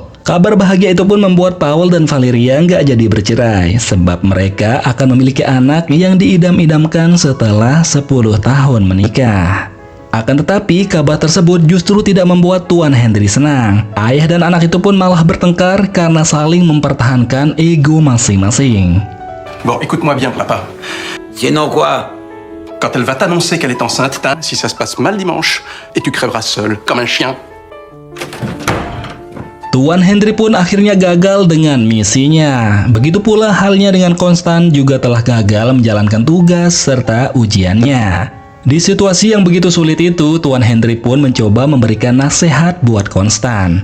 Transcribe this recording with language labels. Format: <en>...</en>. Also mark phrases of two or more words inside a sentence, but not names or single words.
<id>Kabar bahagia itu pun membuat Paul dan Valeria nggak jadi bercerai, sebab mereka akan memiliki anak yang diidam-idamkan setelah 10 tahun menikah. Akan tetapi, kabar tersebut justru tidak membuat Tuan Henry senang. Ayah dan anak itu pun malah bertengkar karena saling mempertahankan ego masing-masing.</id> <fr>Bon, écoute-moi bien, papa. Sinon quoi? Quand elle va t'annoncer qu'elle est enceinte, si ça se passe mal dimanche, et tu crèveras seul, comme un chien.</fr> <id>Tuan Henry pun akhirnya gagal dengan misinya. Begitu pula halnya dengan Constant juga telah gagal menjalankan tugas serta ujiannya. Di situasi yang begitu sulit itu, Tuan Henry pun mencoba memberikan nasihat buat Constant.</id>